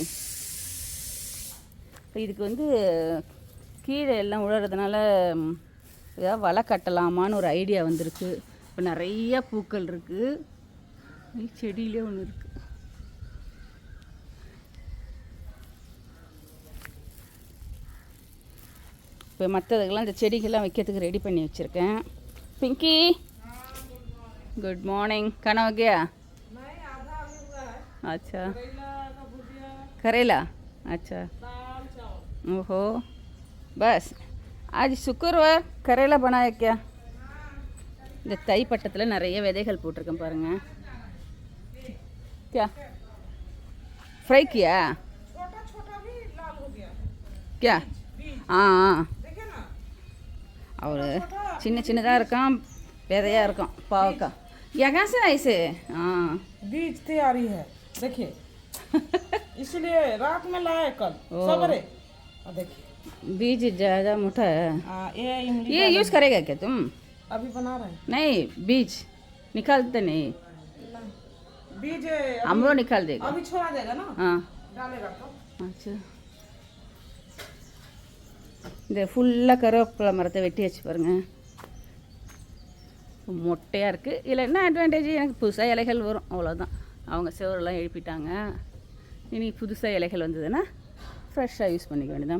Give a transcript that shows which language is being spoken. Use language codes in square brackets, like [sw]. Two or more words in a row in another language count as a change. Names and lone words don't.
[ta] இப்போ இதுக்கு வந்து கீழே எல்லாம் உழறதுனால ஏதாவது வலை கட்டலாமான்னு ஒரு ஐடியா வந்திருக்கு. இப்போ நிறைய பூக்கள் இருக்குது. செடியிலே ஒன்று இருக்குது. இப்போ மற்றதுக்கெல்லாம் இந்த செடிகள்லாம் வைக்கிறதுக்கு ரெடி பண்ணி வச்சுருக்கேன். [hi] पिंकी, [en] good morning. [hi] खाना हो गया? अच्छा, करेला. अच्छा, ओहो, बस आज शुक्रवार करेला बनाया क्या? [ta] இந்த தை பட்டத்தில் நிறைய விதைகள் போட்டிருக்கேன் பாருங்கள். [hi] क्या फ्राई किया? क्या? हाँ, और [ta] சின்ன சின்னதாக இருக்கான், விதையாக இருக்கும் பாவக்காய். [hi] यहाँ से ऐसे? हाँ, बीज तैयारी है, देखिए. इसलिए रात में लाए कल सवेरे. देखिए बीज ज़्यादा मोटा है. ये यूज़ करेगा क्या तुम? अभी बना रहे हैं. नहीं, बीज निकालते नहीं. बीज हम लोग निकाल देगा. अभी छोड़ा देगा ना. हाँ, डालेगा तो. अच्छा. [ta] இந்த ஃபுல்லாக கருவேப்பிலை மரத்தை வெட்டி வச்சு பாருங்கள். மொட்டையாக இருக்குது. இதில் என்ன அட்வான்டேஜ், எனக்கு புதுசாக இலைகள் வரும், அவ்வளோதான். அவங்க செவரெல்லாம் எழுப்பிட்டாங்க. இனி புதுசாக இலைகள் வந்ததுன்னா ஃப்ரெஷ்ஷாக யூஸ் பண்ணிக்க வேண்டியதான்.